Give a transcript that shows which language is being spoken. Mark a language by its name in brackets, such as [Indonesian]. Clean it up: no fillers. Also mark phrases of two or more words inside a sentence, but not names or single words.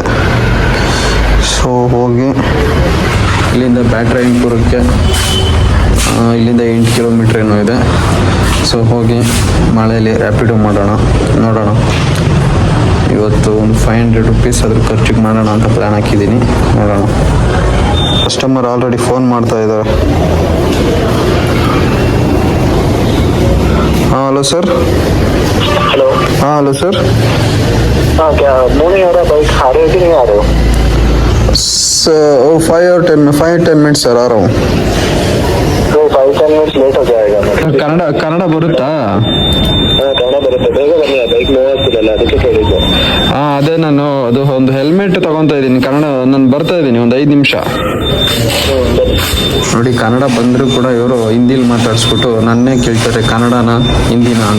[Kannada] ಸೊ ಹೋಗಿ ಇಲ್ಲಿಂದ ಬ್ಯಾಟ್ರಾಯನ್ಪುರಕ್ಕೆ ಇಲ್ಲಿಂದ 8 ಕಿಲೋಮೀಟ್ರ್ ಏನೋ ಇದೆ. ಸೊ ಹೋಗಿ ಮಳೆಯಲ್ಲಿ ರ್ಯಾಪಿಡೋ ಮಾಡೋಣ, ನೋಡೋಣ. ಇವತ್ತು ಒಂದು 500 ರೂಪೀಸ್ ಅದ್ರ ಖರ್ಚಿಗೆ ಮಾಡೋಣ ಅಂತ ಪ್ಲ್ಯಾನ್ ಹಾಕಿದ್ದೀನಿ, ನೋಡೋಣ. [English] customer already phone [Kannada] ಮಾಡ್ತಾ ಇದ್ದಾರೆ. [Hindi] हाँ [English] hello sir. [Hindi] हेलो. हाँ [English] hello sir. [Hindi] हाँ, क्या मोनी हो रहा है? बाइक आ रहे हो कि नहीं आ रहे हो? 5-10 मिनट सर, आ रहा हूँ. तो 5-10 मिनट लेट हो जाएगा. [Kannada] ಕನ್ನಡ ಬರುತ್ತಾ? ಕನ್ನಡ ಬರುತ್ತೆ, ಬೇಗ ಬನ್ನಿ. [English] bike move [Kannada] ಆಗ್ತಿರಲ್ಲ, ಅದಕ್ಕೆ ಕೇಳಿದ್ದು. ಹಾಂ, ಅದೇ ನಾನು ಅದು ಒಂದು ಹೆಲ್ಮೆಟ್ ತಗೊತಾ ಇದ್ದೀನಿ. ಕನ್ನಡ ನಾನು ಬರ್ತಾ ಇದ್ದೀನಿ, ಒಂದು 5 ನಿಮಿಷ. ನೋಡಿ, ಕನ್ನಡ ಬಂದರೂ ಕೂಡ ಇವರು ಹಿಂದಿಲಿ ಮಾತಾಡಿಸ್ಬಿಟ್ಟು ನನ್ನೇ ಕೇಳ್ತಾರೆ ಕನ್ನಡನ ಹಿಂದಿನ ಅಂತ.